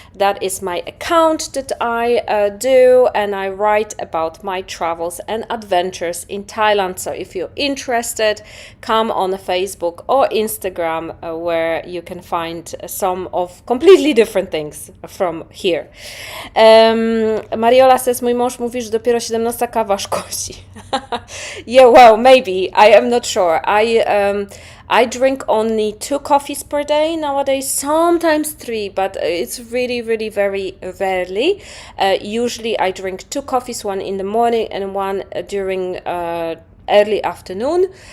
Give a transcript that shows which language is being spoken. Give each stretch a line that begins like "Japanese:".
English: That is my account that I do, and I write about my travels and adventures in Thailand. So if you're interested, come on Facebook or Instagram where you can find some of completely different things from here.
Polish: Mariola says, mój mąż mówi, że dopiero 17 kawa szkodzi.
English: Yeah, well, maybe. I am not sure. I drink only 2 coffees per day nowadays, sometimes 3, but it's really, really very rarely. Usually I drink 2 coffees, one in the morning and one during early afternoon.